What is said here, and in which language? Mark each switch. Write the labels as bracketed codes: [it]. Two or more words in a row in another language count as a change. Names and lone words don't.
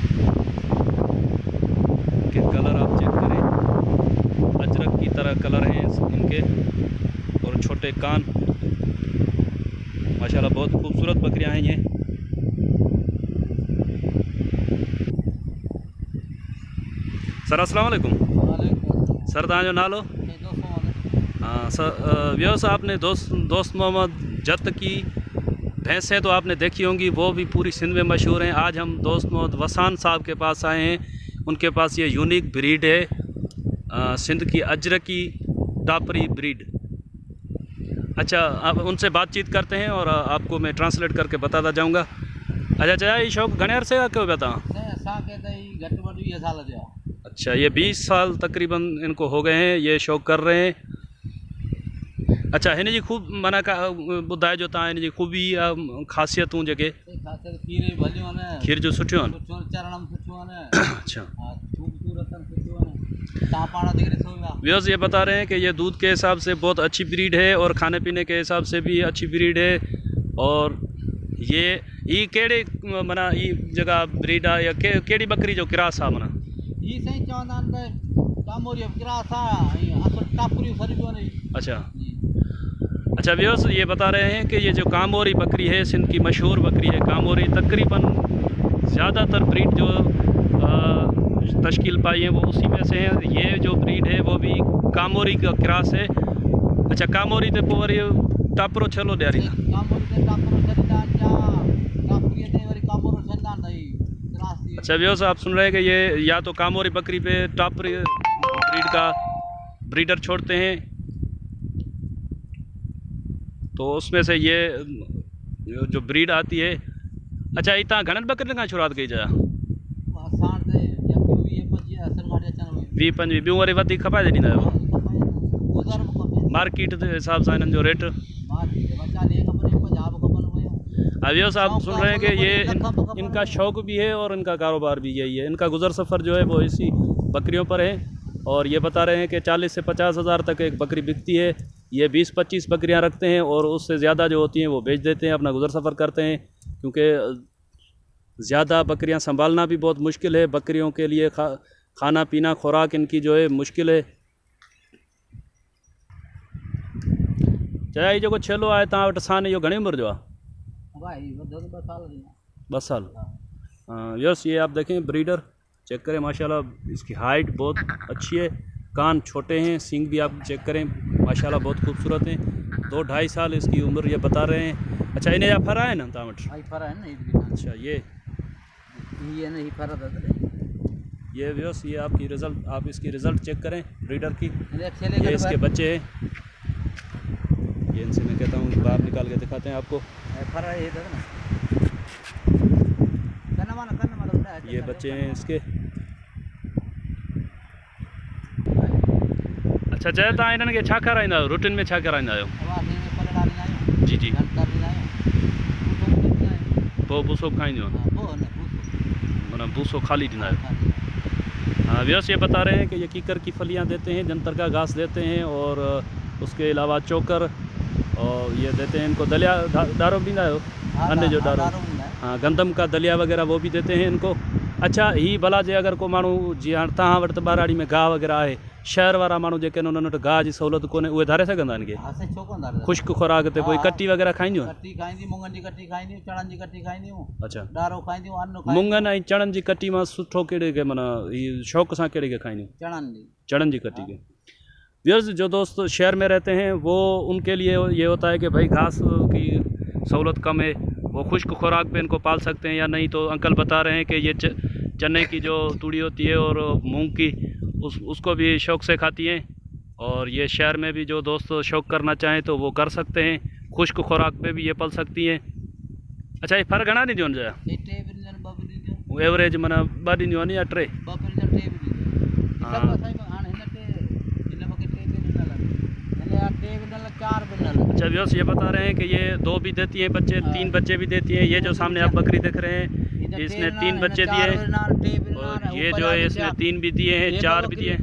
[ur] ان کے کلر آپ چیک کریں، اجرک کی طرح کلر ہیں ان کے، اور چھوٹے کان. ماشاءاللہ بہت خوبصورت بکریاں ہیں یہ. سر السلام علیکم. [sd] सर तव्हांजो नालो? [ur] ہاں سر، ویورز آپ نے دوست محمد جت کی بھینسیں تو آپ نے دیکھی ہوں گی، وہ بھی پوری سندھ میں مشہور ہیں. آج ہم دوست محمد وسان صاحب کے پاس آئے ہیں۔ ان کے پاس یہ [en] unique breed [ur] ہے، سندھ کی اجرکی ٹاپری بریڈ. اچھا، اب ان سے بات چیت کرتے ہیں اور آپ کو میں ٹرانسلیٹ کر کے بتاتا جاؤں گا. اچھا چاچا، یہ شوق گھنے عرصے کا کیوں بتا؟ اچھا، یہ 20 سال تقریباً ان کو ہو گئے ہیں، یہ شوق کر رہے ہیں. اچھا, [sd] हिन जी खूब माना का ॿुधाए जो तव्हां हिन जी ख़ूबी ख़ासियतूं जेके खीर जो सुठियूं आहिनि। [ur] اچھا، ویورز یہ بتا رہے ہیں کہ یہ دودھ کے حساب سے بہت اچھی بریڈ ہے اور کھانے پینے کے حساب سے بھی اچھی بریڈ ہے. [sd] और ये कहिड़े माना ये जगह ब्रीड आहे या कहिड़ी बकरी जो क्रास आहे माना? [ur] اچھا اچھا، ویورز یہ بتا رہے ہیں کہ یہ جو کاموری بکری ہے، سندھ کی مشہور بکری ہے کاموری. تقریباً زیادہ تر بریڈ جو تشکیل پائی ہے وہ اسی میں سے ہے. یہ جو بریڈ ہے وہ بھی کاموری کا کراس ہے. اچھا, [sd] कामोरी ते पोइ वरी टापरो छलो ॾियारींदा? [ur] اچھا ویورز، آپ سن رہے ہیں کہ یہ یا تو کاموری بکری پہ ٹاپری بریڈ کا بریڈر چھوڑتے ہیں، تو اس میں سے یہ جو بریڈ آتی ہے. [sd] अच्छा, इतना घणनि बकरियुनि खां शुरूआत कई जा? 20-25 ॿियूं वरी वधीक खपाए ॾींदा आहियो? मार्केट जे हिसाब सां हिननि जो रेट? [ur] ویورز آپ سن رہے ہیں کہ یہ ان کا شوق بھی ہے اور ان کا کاروبار بھی یہی ہے. ان کا گزر سفر جو ہے وہ اسی بکریوں پر ہے۔ اور یہ بتا رہے ہیں کہ 40 سے 50 ہزار تک ایک بکری بکتی ہے. یہ 20-25 بکریاں رکھتے ہیں اور اس سے زیادہ جو ہوتی ہیں وہ بیچ دیتے ہیں، اپنا گزر سفر کرتے ہیں، کیونکہ زیادہ بکریاں سنبھالنا بھی بہت مشکل ہے. بکریوں کے لیے کھانا پینا خوراک ان کی جو ہے مشکل ہے. [sd] चाहे जो छेलो आहे तव्हां वटि सान, इहो घणी उम्र जो आहे? 2 साल। [ur] ویورز یہ آپ دیکھیں [en] breeder check [ur] کریں، ماشاءاللہ اس کی ہائٹ بہت اچھی ہے، کان چھوٹے ہیں، سینگ بھی آپ چیک کریں ماشاءاللہ بہت خوبصورت ہیں. 2-2.5 سال اس کی عمر یہ بتا رہے ہیں. [sd] अच्छा, इन्हें या फरा है ना तव्हां वटि? [ur] اچھا، یہ ویورز یہ آپ کی رزلٹ، آپ اس کی رزلٹ چیک کریں بریڈر کی. یہ اس کے بچے ہیں. یہ ان سے میں کہتا ہوں باہر نکال کے دکھاتے ہیں آپ کو. یہ بچے ہیں اس کے. [sd] अच्छा चए, तव्हां इन्हनि खे छा खाराईंदा आहियो? रूटीन में छा कराईंदा आहियो? जी जी, पोइ भूसो खाईंदियूं आहिनि, माना भूसो खाली ॾींदा आहियो? [ur] ہاں ویورز یہ بتا رہے ہیں کہ یہ کیکر کی پھلیاں دیتے ہیں، جنتر کا گھاس دیتے ہیں، اور اس کے علاوہ چوکر، اور یہ دیتے ہیں ان کو دلیہ [sd] दारो भी ॾींदा आहियो? अन्न जो दारो, [ur] ، ہاں، گندم کا دلیہ وغیرہ وہ بھی دیتے ہیں ان کو. [sd] अच्छा, ही भला जे अगर को माण्हू जी हाणे तव्हां वटि त ॿाराड़ी में गाह वग़ैरह आहे, शहर वारा माण्हू जेके आहिनि उन्हनि वटि गाह जी सहूलियत कोन्हे, उहे धारे सघंदा आहिनि? ख़ुश्क खुराक ते कोई कटी वग़ैरह खाईंदियूं? अच्छा, मुङनि ऐं चणनि जी कटी मां सुठो कहिड़े खे माना हीअ शौक़ सां कहिड़े खे खाईंदियूं? चणनि जी कटी के। [ur] ویورز جو دوست شہر میں رہتے ہیں وہ ان کے لیے یہ ہوتا ہے کہ بھائی گھاس کی سہولت کم ہے، وہ خشک خوراک پہ ان کو پال سکتے ہیں یا نہیں. تو انکل بتا رہے ہیں کہ یہ چنے کی جو توڑی ہوتی ہے اور مونگ کی، اس کو بھی شوق سے کھاتی ہیں. اور یہ شہر میں بھی جو دوست شوق کرنا چاہیں تو وہ کر سکتے ہیں. خشک خوراک پہ بھی یہ پل سکتی ہیں. [sd] अच्छा ये फ़र्क घना नहीं जो एवरेज मन ॿ ॾींदियूं आहिनि या टे? [ur] اچھا ویورز یہ بتا رہے ہیں کہ یہ 2 بھی دیتی ہیں بچے، 3 بچے بھی دیتی ہیں. یہ جو سامنے آپ بکری دیکھ رہے ہیں اس نے 3 بچے دیے ہیں اور یہ جو ہے اس نے 3 بھی دیے ہیں، 4 بھی دیے ہیں.